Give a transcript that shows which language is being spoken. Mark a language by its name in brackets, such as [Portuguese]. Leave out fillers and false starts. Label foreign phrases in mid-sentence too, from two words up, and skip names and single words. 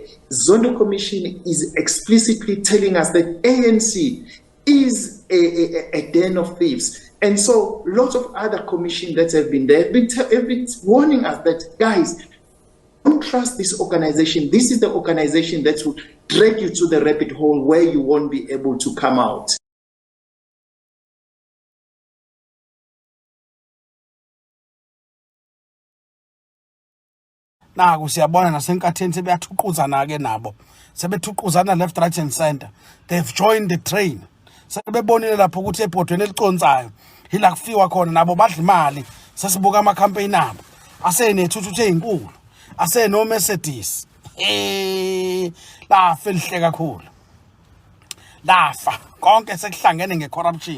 [English] Zondo Commission is explicitly telling us that ANC is a den of thieves. And so lots of other commissions that have been there have been warning us that, guys, don't trust this organization. This is the organization that will drag you to the rabbit hole where you won't be able to come out. [Zulu] Naku siyabona nasenkatheni sebeyathuquzana ke nabo. [English] Sebethuquzana left, right and center. They've joined the train. [Zulu] Sebebonile lapho ukuthi ebhodweni eliconsayo ila kufiwa khona nabo badla imali. Sesibuka ama campaign abo. Asenethuthuthu ezinkulu. Aseno Mercedes. Lafa elihle kakhulu. Lafa konke sekuhlangene ngecorruption.